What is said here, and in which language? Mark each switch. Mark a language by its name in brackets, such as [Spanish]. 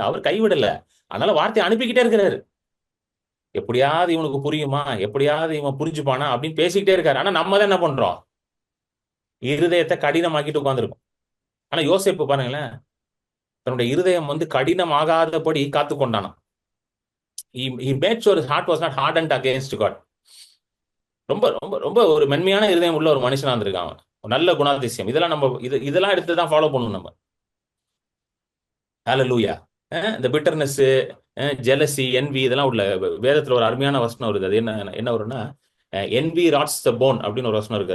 [Tamil] அவர் கைவிடல, அதனால வார்த்தையை அனுப்பிக்கிட்டே இருக்கிறாரு. எப்படியாவது இவனுக்கு புரியுமா, எப்படியாவது இவன் புரிஞ்சுப்பானா அப்படின்னு பேசிக்கிட்டே இருக்காரு. ஆனா நம்ம தான் என்ன பண்றோம், இருதயத்தை கடினமாக்கிட்டு உட்கார்ந்துருக்கும். ஆனா யோசேப்பு பாருங்களேன், தன்னுடைய இருதயம் வந்து கடினமாகாதபடி காத்து கொண்டானாம். [English] He made sure his heart was not hardened against God. [Tamil] ரொம்ப ரொம்ப ரொம்ப ஒரு மென்மையான இருதயம் உள்ள ஒரு மனுஷனா இருந்திருக்கான். நல்ல குணாதிசயம். இதெல்லாம் நம்ம இதெல்லாம் எடுத்து தான் ஃபாலோ பண்ணணும் நம்ம. ஹalleluya. இந்த பிட்டர்னஸ், ஜெலசி, என்வி இதெல்லாம் உள்ள வேதத்துல ஒரு அருமையான வசனம் வருது. அது என்ன வரும்னா, [English] envy rots the bone [Tamil] அப்படின்னு ஒரு வசனம் இருக்கு.